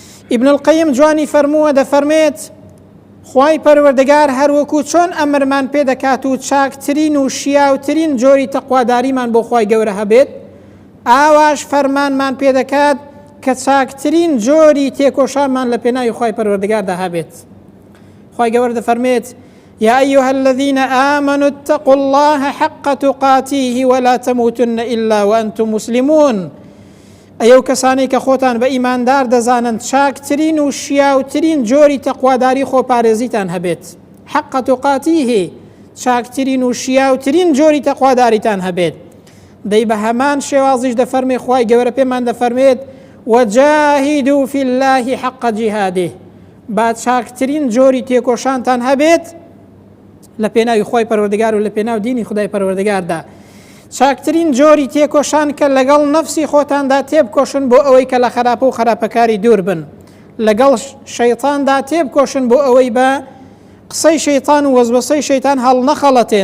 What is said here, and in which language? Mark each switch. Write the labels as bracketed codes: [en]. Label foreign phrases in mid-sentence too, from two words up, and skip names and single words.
[ckb] ابن القیم جوانی فەرمووە دەفەرمێت خوای پەروەردگار هەروەکو چۆن ئەمرمان پێ دەکات و چاکترین و شیاوترین جۆری تەقواداریمان بۆ خوای گەورە هەبێت، ئاواش فەرمانمان پێ دەکات کە چاکترین جۆری تێکۆشانمان لە پێناوی خوای پەروەردگاردا هەبێت. خوای گەورە دەفەرمێت [ar] يا أيها الذين آمنوا اتقوا الله حق تقاته ولا تموتن إلا وأنتم مسلمون. [ckb] ئەو کەسانی کە خۆتان بە ئیماندار دەزانن چاکترین و شیاوترین جۆری تەقواداری خۆپارێزیتان هەبێت. [ar] حق تقاته [ckb] چاکترین و شیاوترین جۆری تەقواداریتان هەبێت. دەی بە هەمان شێوازیش دەفەرمێ خوای گەورە پێمان دەفەرمێت [ar] وجاهدوا في الله حق جهاده، [ckb] با چاکترین جۆری تێکۆشانتان هەبێت لە پێناوی خۆی پەروەردگار و لە پێناو دینی خدای پەروەردگاردا. چاکترین جۆری تێکۆشان کە لەگەڵ نەفسی خۆتاندا تێبکۆشن بۆ ئەوەی کە لە خراپە و خراپەکاری دوور بن، لەگەڵ شەیطاندا تێبکۆشن بۆ ئەوەی بە قسەی شەیطان و وەزوەسەی شەیطان هەڵ نەخەڵەتێن.